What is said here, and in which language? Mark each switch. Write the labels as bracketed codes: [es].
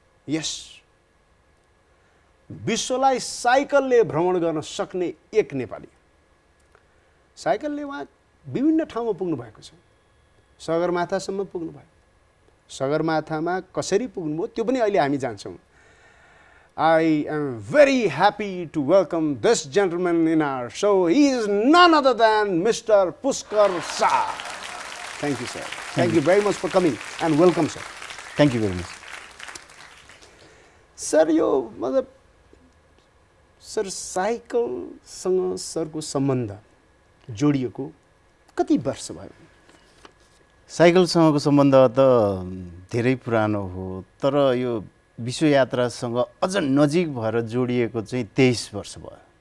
[ne] यस, विश्वलाई साइकलले भ्रमण गर्न सक्ने एक नेपाली। साइकलले उहाँ विभिन्न ठाउँमा पुग्नु भएको छ। सगरमाथासम्म पुग्नु भयो। सगरमाथामा कसरी पुग्नुभयो त्यो पनि अहिले हामी जान्छौँ। [en] I am very happy to welcome this gentleman in our show. He is none other than Mr. Puskar Shah. Thank you, sir. Thank you very much for coming and welcome, sir. Thank you very much. [ne] Sir, यो मतलब sir साइकलसँग सरको सम्बन्ध जोडिएको कति वर्ष भयो? साइकलसँगको सम्बन्ध त धेरै पुरानो हो, तर यो विश्व यात्रासँग अझ नजिक भएर जोडिएको चाहिँ 23 वर्ष भयो।